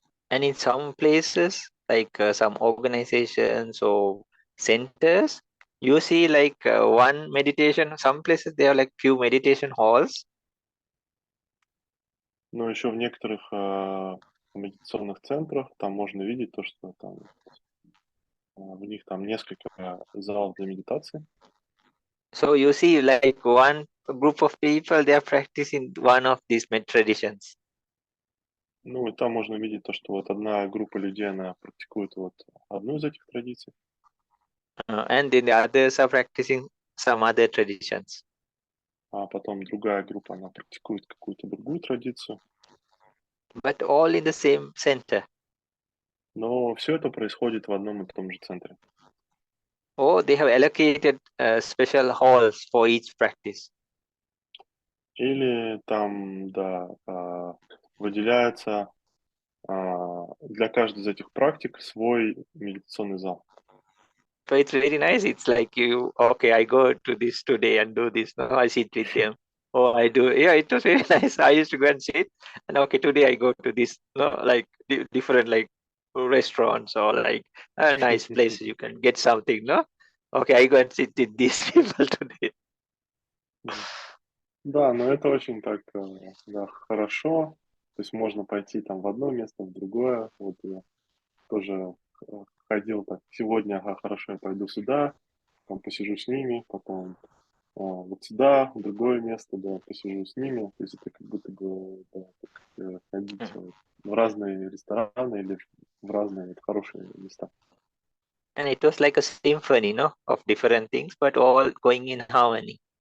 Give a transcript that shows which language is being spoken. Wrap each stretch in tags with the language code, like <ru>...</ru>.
<en>And in some places, like some organizations or centers, You see, like one meditation, some places there are like few meditation halls.</en> <ru>Но еще в некоторых медитационных центрах там можно видеть то, что там в них там несколько залов для медитации.</ru> <en>So you see, like one group of people, they are practicing one of these traditions.</en> <ru>Ну, и там можно видеть то, что вот одна группа людей, она практикует вот одну из этих традиций,</ru> <en>And then the others are practicing some other traditions.</en> <ru>а потом другая группа, она практикует какую-то другую традицию.</ru> <en>But all in the same center.</en> <ru>Но все это происходит в одном и том же центре.</ru> <en>Or they have allocated special halls for each practice.</en> <ru>Или там, да, выделяется для каждой из этих практик свой медитационный зал.</ru> <en>So it's very nice. It's like you, okay, I go to this today and do this. No, I sit with them. Oh, I do. Yeah, it was very nice. I used to go and sit, and okay, today I go to this. No, like different like restaurants or like nice places you can get something. No, okay, I go and sit with these people today.</en> <ru>Да, но это очень так, да, хорошо. То есть можно пойти там в одно место, в другое. Вот я тоже ходил так, сегодня, ага, хорошо, я пойду сюда, там посижу с ними, потом вот сюда, в другое место, да, посижу с ними. То есть это как будто бы, да, так, ходить в разные рестораны или в разные вот, хорошие места.</ru> <en>And it was like a symphony, no, of different things, but all going in harmony.</en>